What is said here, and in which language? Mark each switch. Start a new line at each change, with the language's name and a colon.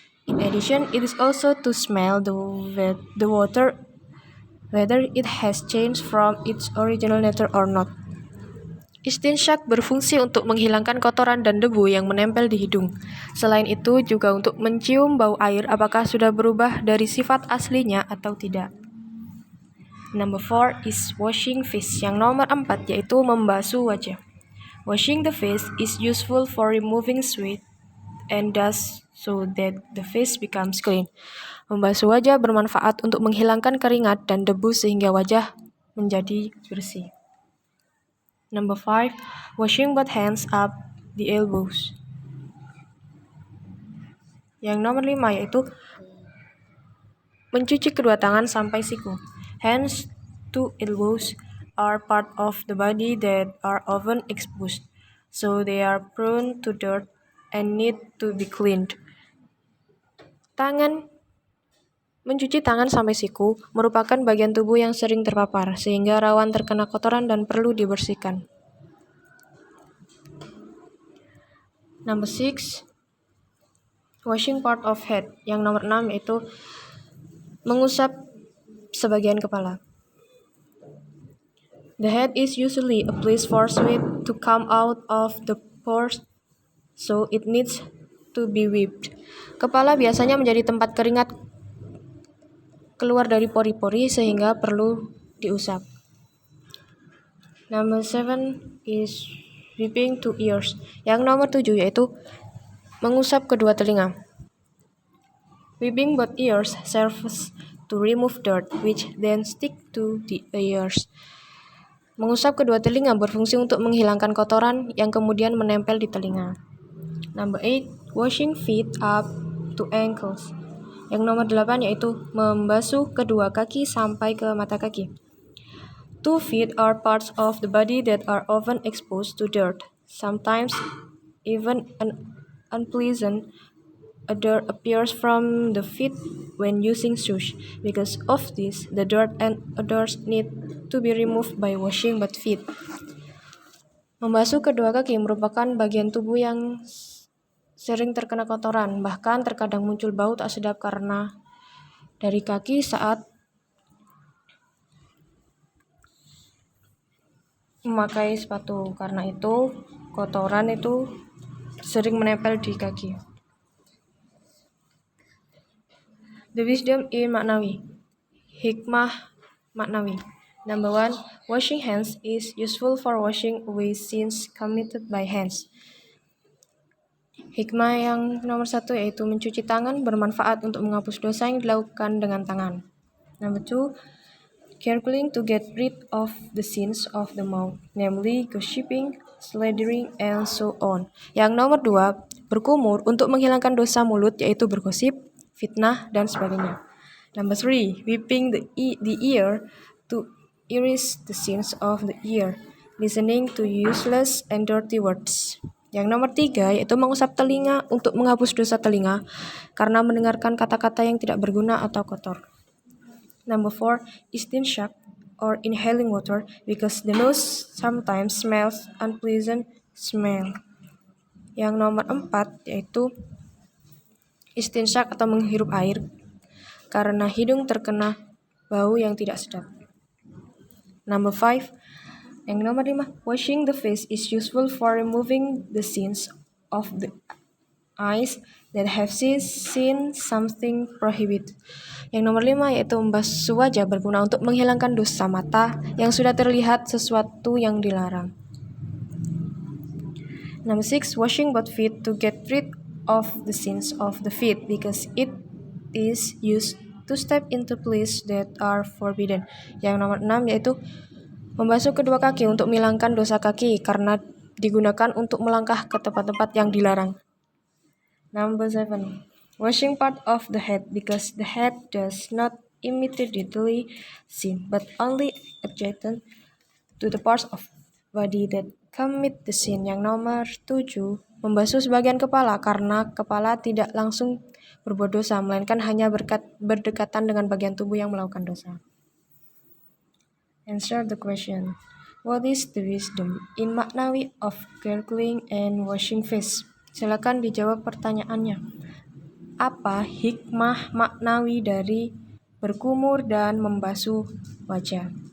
English: In addition, it is also to smell the water, whether it has changed from its original nature or not.
Indonesian: Istinshaq berfungsi untuk menghilangkan kotoran dan debu yang menempel di hidung. Selain itu, juga untuk mencium bau air apakah sudah berubah dari sifat aslinya atau tidak.
English: Number 4 is washing face.
Indonesian: Yang nomor 4 yaitu membasuh wajah.
English: Washing the face is useful for removing sweat and dust so that the face becomes clean.
Indonesian: Membasuh wajah bermanfaat untuk menghilangkan keringat dan debu sehingga wajah menjadi bersih.
English: Number 5, washing both hands up the elbows.
Indonesian: Yang nomor 5 yaitu mencuci kedua tangan sampai siku.
English: Hands to elbows are part of the body that are often exposed, so they are prone to dirt and need to be cleaned.
Indonesian: Mencuci tangan sampai siku merupakan bagian tubuh yang sering terpapar, sehingga rawan terkena kotoran dan perlu dibersihkan.
English: Number 6, washing part of head.
Indonesian: Yang nomor 6 yaitu mengusap sebagian kepala.
English: The head is usually a place for sweat to come out of the pores, so it needs to be wiped.
Indonesian: Kepala biasanya menjadi tempat keringat keluar dari pori-pori sehingga perlu diusap.
English: Number 7 is whipping two ears.
Indonesian: Yang nomor 7 yaitu mengusap kedua telinga.
English: Whipping both ears serves to remove dirt, which then stick to the ears.
Indonesian: Mengusap kedua telinga berfungsi untuk menghilangkan kotoran yang kemudian menempel di telinga.
English: Number 8, washing feet up to ankles.
Indonesian: Yang nomor 8 yaitu membasuh kedua kaki sampai ke mata kaki.
English: 2 feet are parts of the body that are often exposed to dirt. Sometimes even an unpleasant odor appears from the feet when using shoes. Because of this, the dirt and odors need to be removed by washing both feet.
Indonesian: Membasuh kedua kaki merupakan bagian tubuh yang sering terkena kotoran, bahkan terkadang muncul bau tak sedap karena dari kaki saat memakai sepatu. Karena itu, kotoran itu sering menempel di kaki.
English: The wisdom in maknawi.
Indonesian: Hikmah maknawi.
English: Number 1, washing hands is useful for washing away sins committed by hands.
Indonesian: Hikmah yang nomor 1 yaitu mencuci tangan bermanfaat untuk menghapus dosa yang dilakukan dengan tangan.
English: Number 2, gargling to get rid of the sins of the mouth, namely gossiping, slandering, and so on.
Indonesian: Yang nomor 2, berkumur untuk menghilangkan dosa mulut yaitu bergosip, fitnah, dan sebagainya.
English: Number 3, whipping the ear to erase the sins of the ear, listening to useless and dirty words.
Indonesian: Yang nomor 3 yaitu mengusap telinga untuk menghapus dosa telinga karena mendengarkan kata-kata yang tidak berguna atau kotor.
English: Number 4, istinshaq or inhaling water because the nose sometimes smells unpleasant smell.
Indonesian: Yang nomor 4 yaitu istinshaq atau menghirup air karena hidung terkena bau yang tidak sedap.
English: Number 5,
Indonesian: yang nomor 5,
English: washing the face is useful for removing the sins of the eyes that have seen something prohibited.
Indonesian: Yang nomor 5 yaitu membasuh wajah berguna untuk menghilangkan dosa mata yang sudah terlihat sesuatu yang dilarang.
English: Number 6, washing both feet to get rid of the sins of the feet because it is used to step into places that are forbidden.
Indonesian: Yang nomor 6 yaitu membasuh kedua kaki untuk menghilangkan dosa kaki karena digunakan untuk melangkah ke tempat-tempat yang dilarang.
English: Number 7, washing part of the head because the head does not immediately sin but only adjacent to the parts of body that commit the sin.
Indonesian: Yang nomor 7, membasuh sebagian kepala karena kepala tidak langsung berbuat dosa, melainkan hanya berdekatan dengan bagian tubuh yang melakukan dosa.
English: Answer the question. What is the wisdom in maknawi of gargling and washing face?
Indonesian: Silakan dijawab pertanyaannya. Apa hikmah maknawi dari berkumur dan membasuh wajah?